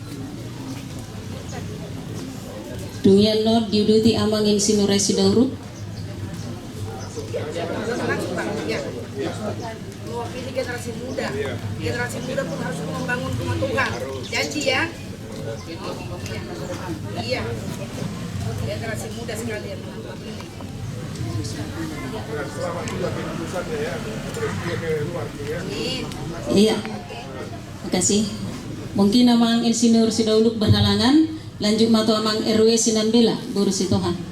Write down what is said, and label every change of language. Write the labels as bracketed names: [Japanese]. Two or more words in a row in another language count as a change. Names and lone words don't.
[Indonesian] Dungian Nord diuduti Amang Insinyur Resi Daurut. Mewakili generasi muda. Generasi muda pun harus membangun rumah Tuhan. Janji ya. Iya. Generasi muda sekalian mewakili. Selamat juga keputusannya ya. Terus dia ke luar ya. Iya. Terima kasih. Mungkin Amang Insinyur Sidauluk berhalangan. Lanjut matu Amang RW Sinambela Boru Sitohan.